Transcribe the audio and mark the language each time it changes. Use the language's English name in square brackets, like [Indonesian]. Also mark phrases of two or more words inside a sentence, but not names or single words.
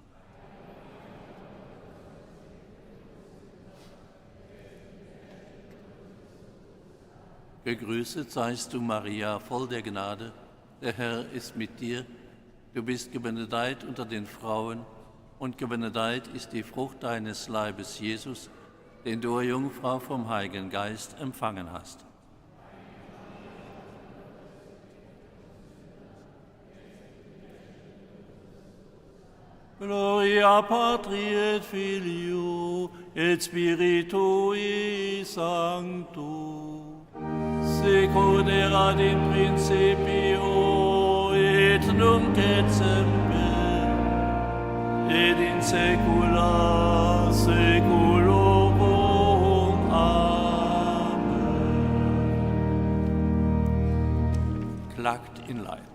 [German] Gegrüßet seist du, Maria, voll der Gnade. Der Herr ist mit dir. Du bist gebenedeit unter den Frauen, und gebenedeit ist die Frucht deines Leibes, Jesus, den du, Jungfrau vom Heiligen Geist, empfangen hast. [Latin] Gloria Patri et Filio et Spiritui Sancto. Sicut erat in principio et nunc et semper et in saecula saeculorum. Amen. [German] Klagt in Leid.